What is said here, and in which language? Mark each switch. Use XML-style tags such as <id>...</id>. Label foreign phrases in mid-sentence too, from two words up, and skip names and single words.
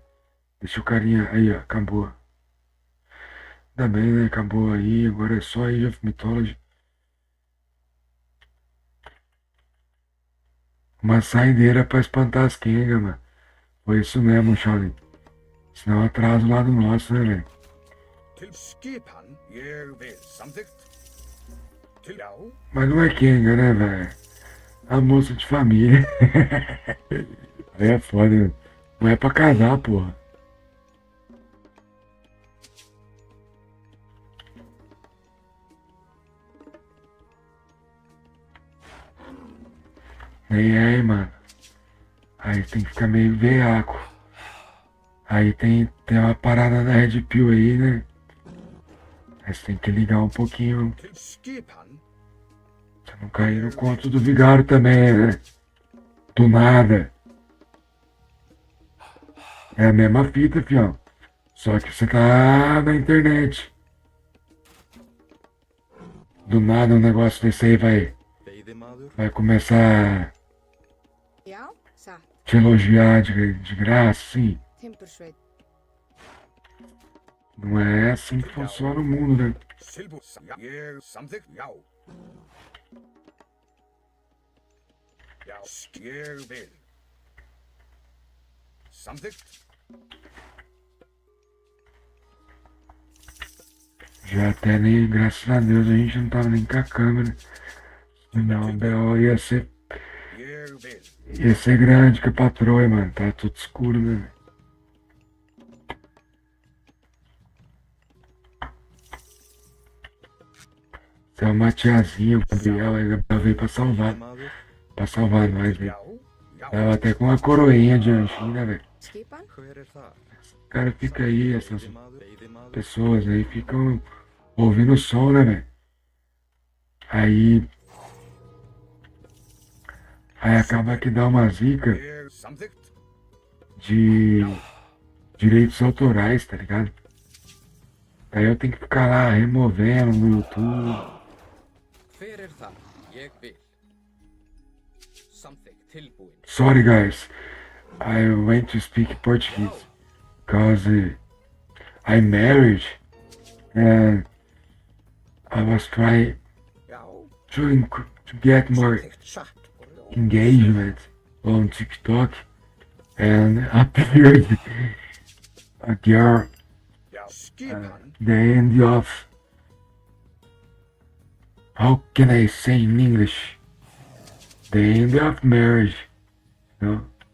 <pt>Deixa o carinha... Aí, ó, acabou. Ainda bem, né? Acabou aí, agora é só Age of Mythology. Uma saideira pra espantar as Kenga, mano. Foi isso mesmo, Shaolin. Senão atraso lá do nosso, né, velho?</pt> <is>Til skipan, ég vil samþykkt. Til já,</is> <pt>Mas não é Kenga, né, velho? A moça de família. Aí é foda, né? Não é pra casar, porra. Nem é, hein, mano. Aí tem que ficar meio veaco. Aí tem uma parada da Red Pill aí, né? Aí você tem que ligar um pouquinho.</pt> <is>til skipan,</is> <pt>Pra não cair no conto do vigário também, né? Do nada. É a mesma fita, fião. Só que você tá na internet. Do nada um negócio desse aí vai começar</pt> <is>Já, satt.</is> <pt>a te elogiar de graça, sim.</pt> <is>Timbursveit.</is> <pt>Não é assim que funciona o mundo, né?</pt> <is>silbur, já, ég samþykkt, já. Já, ég vil. Samþykkt,</is> <pt>Já até nem, graças a Deus, a gente não tava nem com a câmera. Senão o B.O. ia ser</pt> <is>ég vil.</is> <pt>Ia ser grande que a patroa, mano. Tá tudo escuro, né, velho? Você é uma tiazinha, o Gabriel. Aí o Gabriel veio pra salvar. Pra salvar nós, velho. Tava até com uma coroinha de anjinho, né, velho?</pt> <is>Skipan? Hver það?</is> <pt>O cara fica aí, essas pessoas aí ficam ouvindo o som, né, velho? Aí acaba que dá uma zica</pt> <is>Ég samþykkt,</is> <pt>de direitos autorais, tá ligado? Aí eu tenho que ficar lá removendo no YouTube.</pt> <is>Hver það? Ég vil. Samþykkt, tilbúin.</is> <en>Sorry guys, I went to speak Portuguese because I'm married and I was trying</en> <is>Já,</is> <en>to get more</en> <is>samþykkt, satt.</is> <en>engagement on TikTok and appeared a girl</en> <is>já, skipan,</is> <en>the end of, how can I say in English, the end of marriage, you know?</en>